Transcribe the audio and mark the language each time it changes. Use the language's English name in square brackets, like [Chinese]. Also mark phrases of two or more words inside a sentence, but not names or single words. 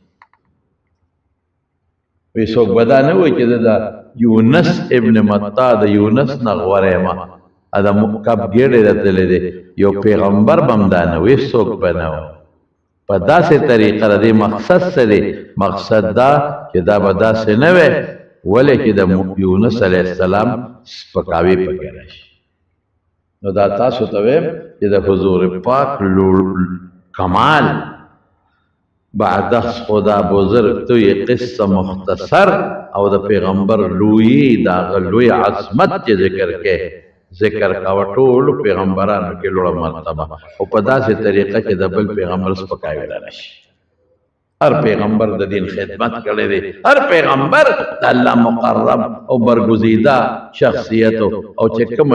[Pashto] وی څوک به دا نه وایي چې د یونس ابن متا د یونس نه غوره یم دا کب ګېډې راتللی دی یو پیغمبر به هم دا نه وایي څوک به نه وایي په داسې طریقه د دې مقصد څه دی مقصد دا چې دا به داسې نه وی ولې چې د یونس [Arabic] علیه السلام [Pashto] سپکاوي پکې راشي نو دا تاسو ته وایم چې د حضور پاک کمال بعد خدا بزرگ [Urdu] تو یہ قصه مختصر [Pashto] او د پیغمبر لوی دا لوی عظمت چې ذکر کا ټول پیغمبرانو کې لوړه مرتبه او په داسې طریقه چې د بل پیغمبر سپکاوی راشي هر پیغمبر د دین خدمت کړی دی هر پیغمبر د الله مقرب او برگزیده شخصیت او چې کومه